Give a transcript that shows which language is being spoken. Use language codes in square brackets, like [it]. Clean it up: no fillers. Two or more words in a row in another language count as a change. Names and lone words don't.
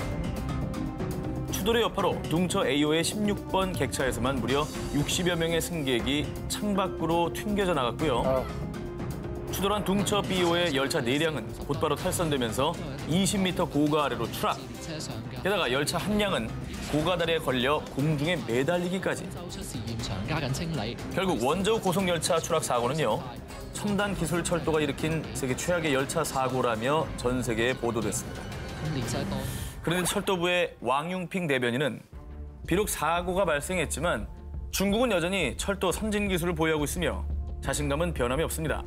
[ko] 추돌의 여파로 둥처 A호의 16번 객차에서만 무려 60여 명의 승객이 창밖으로 튕겨져 나갔고요. 추돌한 둥처 B호의 열차 4량은 곧바로 탈선되면서 20m 고가 아래로 추락. [yue] 車上嘅 [ko] 게다가 열차 한 량은 고가 다리에 걸려 공중에 매달리기까지. [yue] 周出事現場加緊清理。 [ko] 결국 원저우 고속열차 추락 사고는요. 첨단 기술 철도가 일으킨 세계 최악의 열차 사고라며 전 세계에 보도됐습니다. [yue] 連車多 [ko] 그런데 철도부의 왕융핑 대변인은 비록 사고가 발생했지만 중국은 여전히 철도 선진 기술을 보유하고 있으며 자신감은 변함이 없습니다.